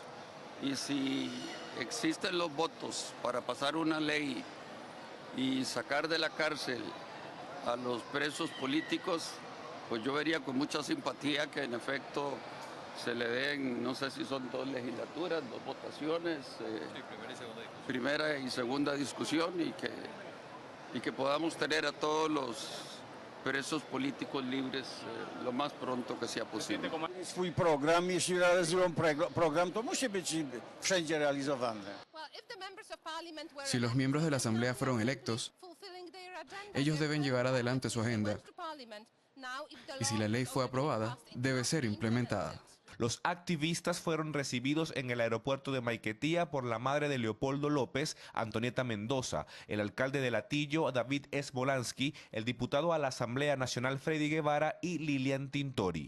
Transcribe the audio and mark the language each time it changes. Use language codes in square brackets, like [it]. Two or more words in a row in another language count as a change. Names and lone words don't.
[es] Y si existen los votos para pasar una ley y sacar de la cárcel a los presos políticos, pues yo vería con mucha simpatía que en efecto se le den, no sé si son 2 legislaturas, 2 votaciones, primera y segunda discusión y que podamos tener a todos los presos políticos libres lo más pronto que sea posible. [pl] Swój program, jeśli realizują program, to musi być wszędzie realizowany. [es] Si los miembros de la Asamblea fueron electos, ellos deben llevar adelante su agenda. Y si la ley fue aprobada, debe ser implementada. Los activistas fueron recibidos en el aeropuerto de Maiquetía por la madre de Leopoldo López, Antonieta Mendoza, el alcalde de Latillo, David Sbolansky, el diputado a la Asamblea Nacional, Freddy Guevara, y Lilian Tintori.